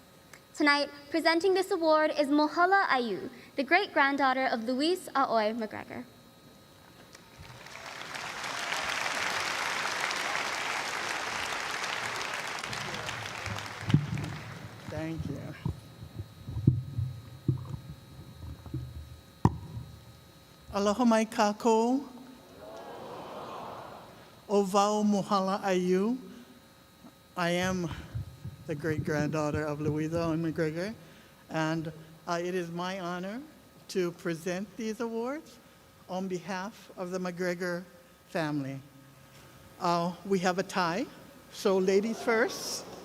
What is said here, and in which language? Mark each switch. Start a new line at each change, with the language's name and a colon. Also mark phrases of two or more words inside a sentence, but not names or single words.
English: Tonight, presenting this award is Mohala Ayu, the great-granddaughter of Louise Aoi McGregor. Thank you.
Hawaiian: Aloha mai kākou. O wau mohala ayu.
English: I am the great-granddaughter of Louisa Aoi McGregor, and it is my honor to present these awards on behalf of the McGregor family. We have a tie, so ladies first.